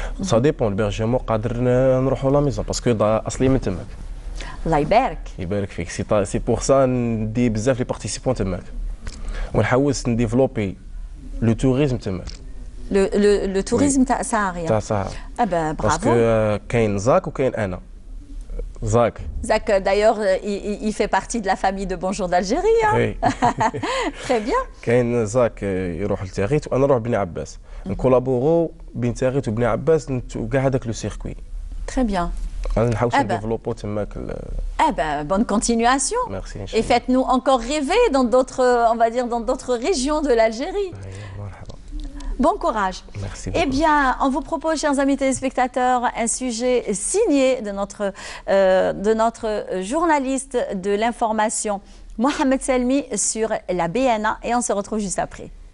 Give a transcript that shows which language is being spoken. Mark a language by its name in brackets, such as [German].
[Arabic] سا ديبون البيرجيمون قادر نروحوا لا ميزون باسكو اصلي من تماك. الله يبارك. يبارك فيك. سي بور سا ندي بزاف لي بارتيسيبون تماك ونحوس نديفلوبي لو توريزم تماك. لو توريزم تاع ساهاريا. تاع ساهاريا. برافو. باسكو كاين زاك وكاين انا. [French] Zach. Zach, d'ailleurs, il fait partie de la famille de Bonjour d'Algérie. Hein? Oui. Très bien. [Arabic] كاين زاك يروح لتاغيت وانا نروح بني عباس. نكولابورو بين تاغيت وبني عباس وكاع هذاك لو سيركوي. [French] Très bien. [Arabic] انا نحاول نديفلوبو تماك. [French] Bonne continuation. Merci. Et faites-nous encore rêver dans d'autres, on va dire, dans d'autres régions de l'Algérie. Bon courage. Merci beaucoup. Eh bien, on vous propose, chers amis téléspectateurs, un sujet signé de notre journaliste de l'information, Mohamed Selmi, sur la BNA, et on se retrouve juste après.